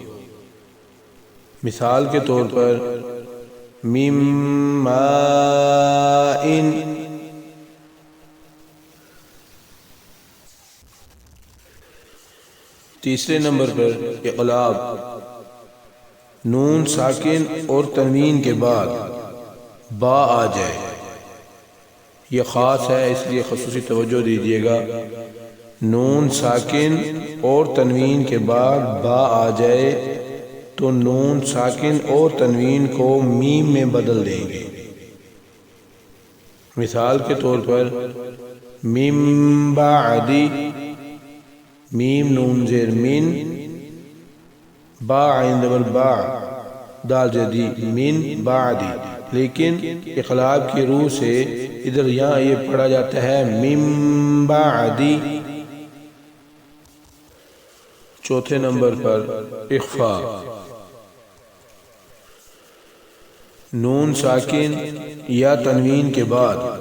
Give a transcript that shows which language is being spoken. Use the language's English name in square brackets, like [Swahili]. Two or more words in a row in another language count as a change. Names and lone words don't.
[Urdu] مثال کے طور پر [Arabic] مِن ماء، [Urdu] تیسرے نمبر پر اقلاب، نون ساکن اور تنوین کے بعد با آ جائے، یہ خاص ہے اس لیے خصوصی توجہ دیجیے گا۔ نون ساکن اور تنوین کے بعد با آ جائے تو نون ساکن اور تنوین کو میم میں بدل دیں گے۔ مثال کے طور پر [Arabic] من بعدی، [Urdu] میم نون زیر من، با عین زبر با، دال جدی، [Arabic] من بعدی، [Urdu] لیکن اقلاب کی روح سے ادھر یہاں یہ پڑھا جاتا ہے [Arabic] من بعدی۔ [Urdu] چوتھے نمبر پر اخفا، نون ساکن یا تنوین کے بعد